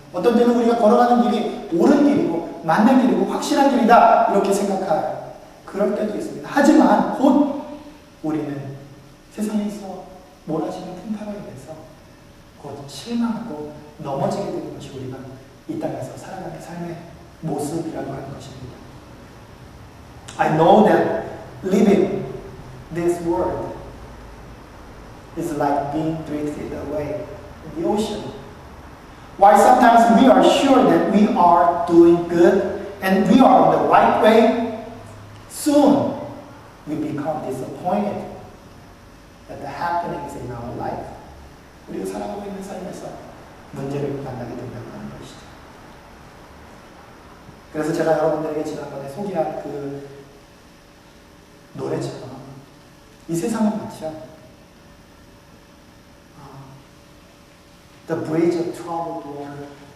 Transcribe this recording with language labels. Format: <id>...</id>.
<ko>어떤 때는 우리가 걸어가는 길이 옳은 길이고 맞는 길이고 확실한 길이다 이렇게 생각할 그럴 때도 있습니다. 하지만 곧 우리는 세상에서 몰아치는 풍파로 인해서 곧 실망하고 넘어지게 되는 것이 우리가 이 땅에서 살아가는 삶의 모습이라고 하는 것입니다.</ko> <en>I know that living this world is like being drifted away in the ocean. While sometimes we are sure that we are doing good and we are on the right way, soon we become disappointed at the happenings in our life.</en> <ko>우리가 살아가고 있는 삶에서 문제를 만나게 된다고 하는 것이죠. 그래서 제가 여러분들에게 지난번에 소개한 그 노래처럼 이 세상은 마치요 The bridge of troubled water.</ko>